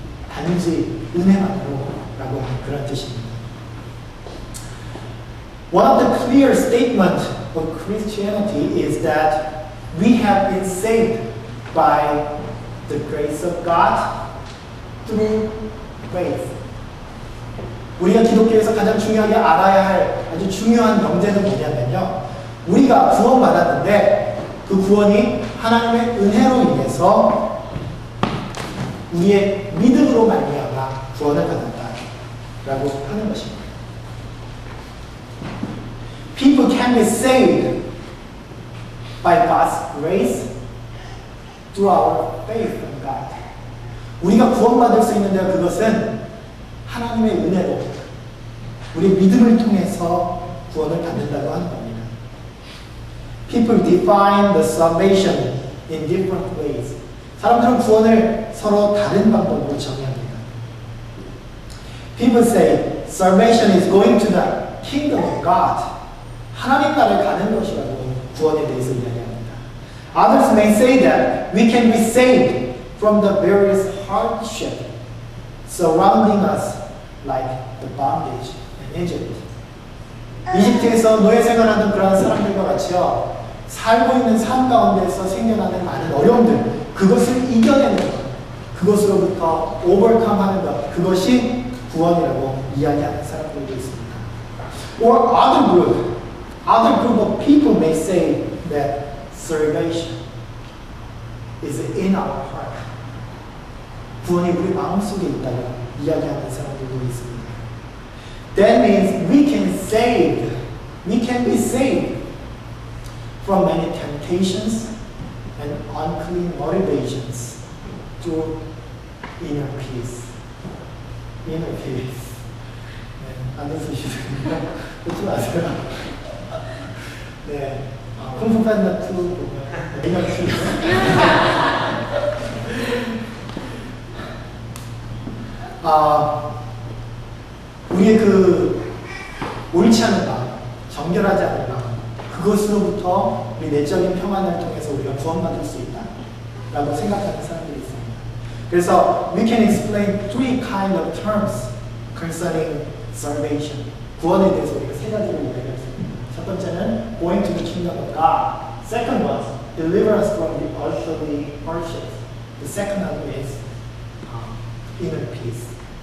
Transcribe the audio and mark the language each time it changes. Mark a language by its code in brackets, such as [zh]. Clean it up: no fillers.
[ko] 단지 은혜만으로라고 하는 그런 뜻입니다. [en] One of the clear statements of Christianity is that we have been saved by the grace of God through faith. [ko] 우리가 기독교에서 가장 중요하게 알아야 할 아주 중요한 명제는 뭐냐면요. 우리가 구원받았는데 그 구원이 하나님의 은혜로 인해서 우리의 믿음으로 말미암아 구원을 받았다라고 하는 것입니다. [en] People can be saved by God's grace through our faith in God. [ko] 우리가 구원받을 수 있는데 그것은 하나님의 은혜로 우리 믿음을 통해서 구원을 받는다고 하는 겁니다. [en] People define the salvation in different ways. [ko] 사람들은 구원을 서로 다른 방법으로 정의합니다. [en] People say salvation is going to the kingdom of God. [ko] 하나님 나라에 가는 것이라고 구원에 대해서 이야기합니다. [en] Others may say that we can be saved from the various hardship surrounding us like the bondage in Egypt. [ko] 이집트에서 노예 생활하는 그러한 사람들과 같이요. 살고 있는 삶 가운데서 생겨나는 많은 어려움들, 그것을 이겨내는 것, 그것으로부터 overcome 하는 것, 그것이 구원이라고 이야기하는 사람들도 있습니다. [en] Or other group of people may say that salvation is in our heart. [ko] 구원이 우리 마음속에 있다고 이야기하는 사람들도 있습니다. [en] That means we can be saved from many temptations and unclean motivations through inner peace. Inner peace. [ko] 네, 안 웃으시는군요. 웃지 마세요. 네, 쿵푸 팬더 2 보면 [en] inner peace. [ko] 우리의 그 옳지 않은 마음, 정결하지 않은 마음, 그것으로부터 우리 내적인 평안을 통해서 우리가 구원받을 수 있다라고 생각하는 사람들이 있습니다. 그래서 [en] we can explain three kind of terms concerning salvation. [ko] 구원에 대해서 우리가 세 가지를 이야기할 수 있습니다. 첫 번째는 [en] going to the kingdom of God. Second was deliverance from the earthly hardships. The second one is inner peace.